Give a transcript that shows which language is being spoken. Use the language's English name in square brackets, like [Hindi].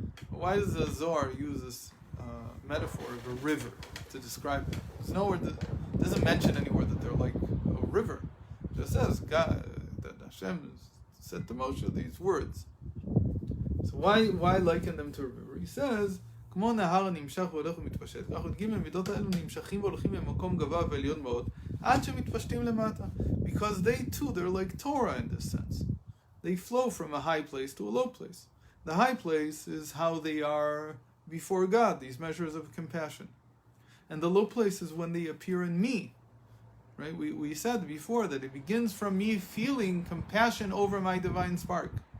[English] But why does the Zohar use this metaphor of a river to describe them? There's nowhere it doesn't mention anywhere that they're like a river. It just says God, that Hashem said to Moshe these words. So why liken them to a river? He says, [Hebrew] כמו נהר הנמשך והולך ומתפשט, כך עוד ג' המידות האלו נמשכים והולכים ממקום גבוה ועליון מאוד, עד שמתפשטים למטה. [English] Because they too, they're like Torah in this sense. They flow from a high place to a low place. The high place is how they are before God, these measures of compassion. And the low place is when they appear in me. Right? We said before that it begins from me feeling compassion over my divine spark.